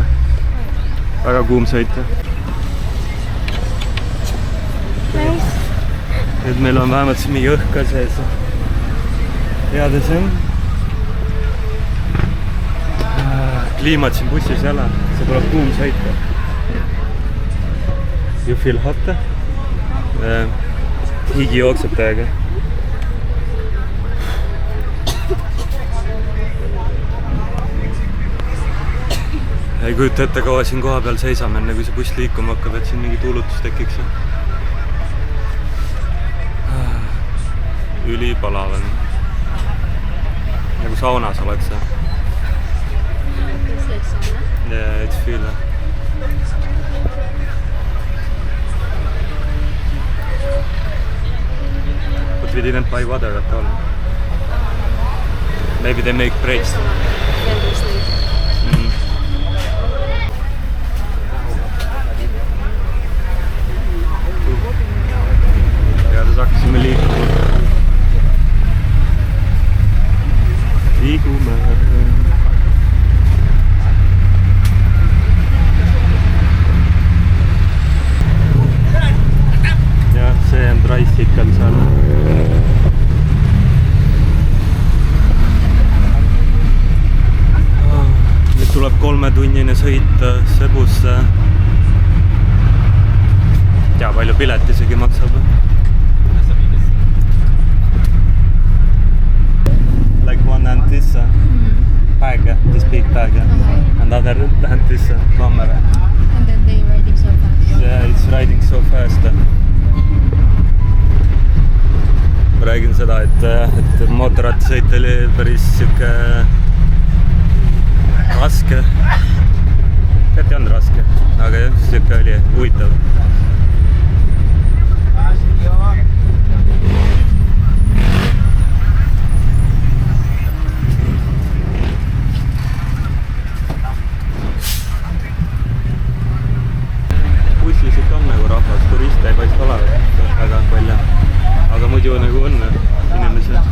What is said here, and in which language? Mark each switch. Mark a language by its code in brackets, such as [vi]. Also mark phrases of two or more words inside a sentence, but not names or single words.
[et] Väga kuum sõit. [en] Nice. [et] Nüüd meil on vähemalt siin mingi õhk ka sees. Igatahes on. Kliimad siin bussis ei ole. See tuleb kuum sõit. [en] You feel hot? [et] Higi jookseb täiega. Ei kujuta ette kaua siin koha peal seisame, enne kui see buss liikuma hakkab, et siin mingi tuulutus tekiks. Ülipalav on. Nagu saunas oleks. [en] Yeah, it's feel. But we didn't buy water at all. Maybe they make breaks. [et] Hakkasime liigume. Jah, see on tricycle seal. Nüüd tuleb 3-tunnine sõit Sebusse. Tea, palju pilet isegi maksab. [en] Like one and this bag, this big bag, and other and this camera. And then they riding so fast. Yeah, it's riding so fast. [et] Ma räägin seda, et mootorrattasõit oli päris siuke raske. Tegelikult ei olnud raske, aga jah, siuke oli huvitav. Bussis on nagu rahvas, turiste ei paista olevat väga palju, aga muidu nagu on inimesi.